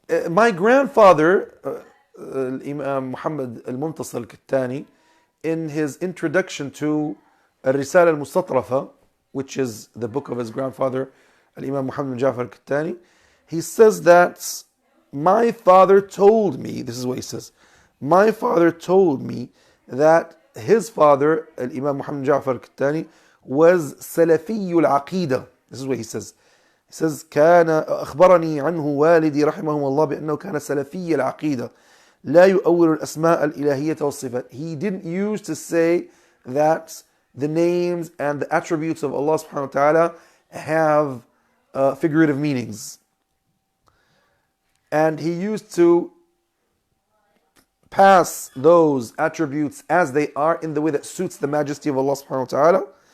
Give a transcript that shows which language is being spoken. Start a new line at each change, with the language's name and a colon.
English: My grandfather, Imam Muhammad al-Muntasir al-Kettani, in his introduction to Al-Risala al-Mustatrafa, which is the book of his grandfather, Imam Muhammad Ja'far al-Kettani, he says that my father told me, this is what he says, my father told me that his father, Imam Muhammad Ja'far al-Kettani, was Salafiyul Aqeedah. This is what he says. He says,
Arabic: كان أخبرني عنه والدي رحمه الله بأنه كان سلفي العقيدة لا يؤول الأسماء الإلهية والصفات.
English: He didn't use to say that the names and the attributes of Allah subhanahu wa ta'ala have figurative meanings. And he used to pass those attributes as they are in the way that suits the majesty of Allah subhanahu wa ta'ala.